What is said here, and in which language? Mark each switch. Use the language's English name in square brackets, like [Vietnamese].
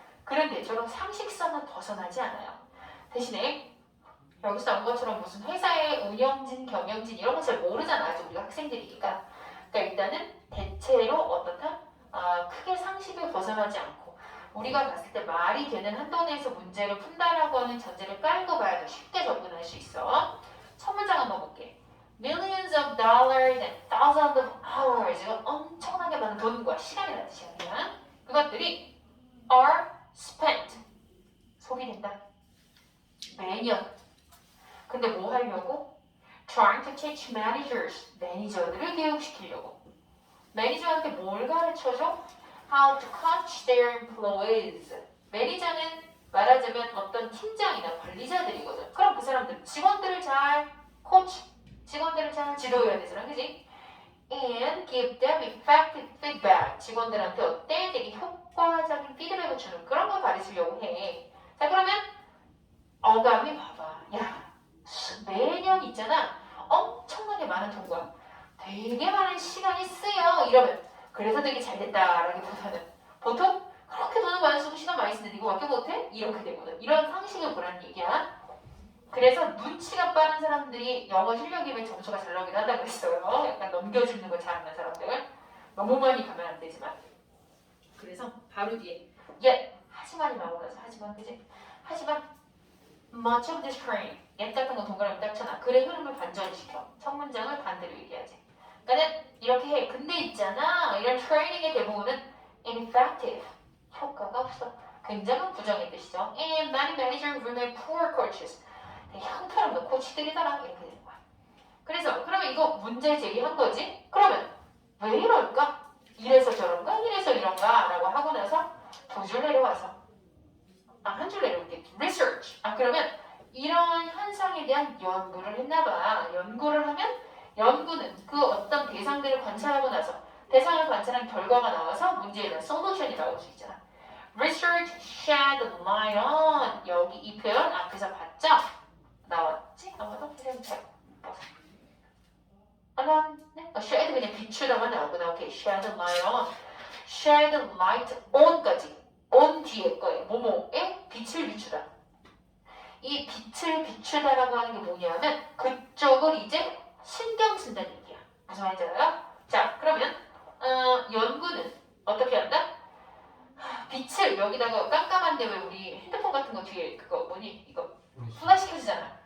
[Korean] 글은 대체로 상식선은 벗어나지 않아요. 대신에 여기서 나온 것처럼 무슨 회사의 운영진, 경영진 이런 거 잘 모르잖아. 아직 우리가 학생들이니까. 그러니까 일단은 대체로 어떻다? 크게 상식을 벗어나지 않고 우리가 봤을 때 말이 되는 한도 내에서 문제를 푼다라고 하는 전제를 깔고 봐야 더 쉽게 접근할 수 있어. 첫 문장 한번 볼게. [English] Millions of dollars and thousands of hours. [Korean] 이건 엄청나게 많은 돈과 시간이라는 뜻이야. 그냥 그것들이 [English] are spent. [Korean] 소비된다. 매년. 근데 뭐 하려고? [English] Trying to teach managers. [Korean] 매니저들을 교육시키려고. 매니저한테 뭘 가르쳐줘? [English] How to coach their employees. [Korean] 매니저는 말하자면 어떤 팀장이나 관리자들이거든. 그럼 그 사람들 직원들을 잘 코치, 직원들을 잘 지도해야 되잖아, 그지? [English] And give them effective feedback. [Korean] 직원들한테 어때? 되게 효과적인 피드백을 주는 그런 걸 가르치려고 해. 자, 그러면 어감이 봐봐. 야, 매년 있잖아. 엄청나게 많은 돈과 되게 많은 시간이 쓰여. 이러면 그래서 되게 잘 됐다라기보다는 보통 그렇게 돈을 많이 쓰고 시간 많이 쓰는데 이거밖에 못해? 이렇게 되거든. 이런 상식을 보라는 얘기야. 그래서 눈치가 빠른 사람들이 영어 실력이면 점수가 잘 나오긴 한다고 했어요. 약간 넘겨주는 걸 잘하는 사람들. 너무 많이 가면 안 되지만. 그래서 바로 뒤에 하지만이 나오면서 하지만 그지? 하지만 [English] much of this train [Korean] 옛 같은 거 동그라미 딱 쳐놔. 글의 흐름을 반전시켜. 첫 문장을 반대로 얘기하지. 그러니까 이렇게 해. 근데 있잖아. 이런 트레이닝의 대부분은 ineffective. 효과가 없어. 굉장한 부정의 뜻이죠. [English] And many managers remain poor coaches. [Korean] 되게 형편없는 코치들이더라. 이렇게 되는 거야. 그래서 그러면 이거 문제 제기한 거지? 그러면 왜 이럴까? 이래서 저런가? 이래서 이런가? 라고 하고 나서 두 줄 내려와서 한 줄 내려올게. [English] research. [Korean] 그러면 이런 현상에 대한 연구를 했나봐. 연구를 하면 연구는 그 어떤 대상들을 관찰하고 나서 대상 결과가 나와서 문제에 대한 솔루션이 나올 수 있잖아. [English] Research shed light on. [Korean] 여기 이 표현 앞에서 봤죠? 나왔지? 아마도 선생님 잘 봐서. 나왔네? shed 그냥 비추다만 나오고 오케이. [English] shed light on. shed light on까지. [Korean] on 뒤에 거예요. 뭐뭐에 빛을 비추다. 이 빛을 비추다라고 하는 게 뭐냐면 그쪽을 이제 신경 쓴다는 얘기야. 무슨 말인지 알아요? 자, 그러면 연구는 어떻게 한다? 빛을 여기다가 깜깜한데 왜 우리 핸드폰 같은 거 뒤에 그거 뭐니? 이거 분화시켜주잖아.